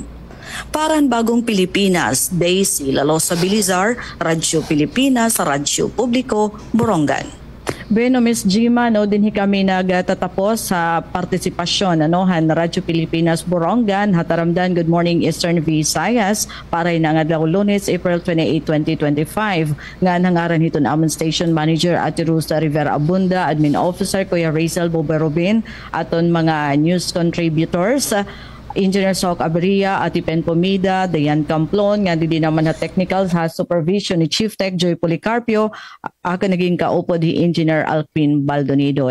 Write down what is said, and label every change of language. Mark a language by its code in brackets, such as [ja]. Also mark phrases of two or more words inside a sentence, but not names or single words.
[war] Paran Bagong Pilipinas, Daisy Lalosa Bilizar, Radyo Pilipinas, Radyo Publiko, Borongan. Bueno, Miss Gima, no, din kami nagtatapos sa partisipasyon han Radyo Pilipinas Borongan, Hataramdan, Good Morning Eastern Visayas, para na nga Lunes, April 28, 2025. Nga nangaran hito na amon Station Manager Ate Rusta Rivera Abunda, Admin Officer Kuya Razel Boberobin, aton mga news contributors, Engineer Sok Abria, Ati Pen Pomida, Dayan Camplon, nga di naman na technical sa supervision ni Chief Tech Joy Policarpio, naging kaupod ni Engineer Alpin Baldonido.